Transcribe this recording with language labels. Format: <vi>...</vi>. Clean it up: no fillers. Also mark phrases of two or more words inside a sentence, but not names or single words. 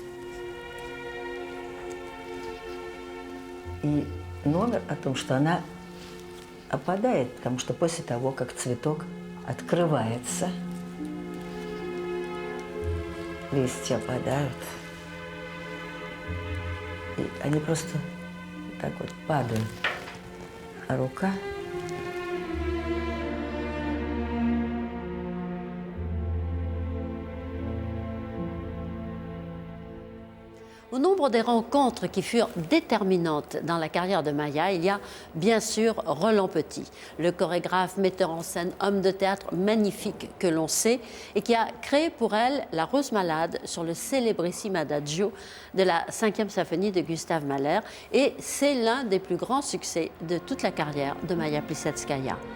<ru>И номер о том, что она опадает, потому что после того, как цветок открывается, листья опадают. И они просто так вот падают. А рука...</ru> <fr>Au nombre des rencontres qui furent déterminantes dans la carrière de Maya, il y a bien sûr Roland Petit, le chorégraphe, metteur en scène, homme de théâtre magnifique que l'on sait et qui a créé pour elle La Rose Malade sur le célébrissime adagio de la 5e symphonie de Gustav Mahler. Et c'est l'un des plus grands succès de toute la carrière de Maya Plisetskaya.</fr>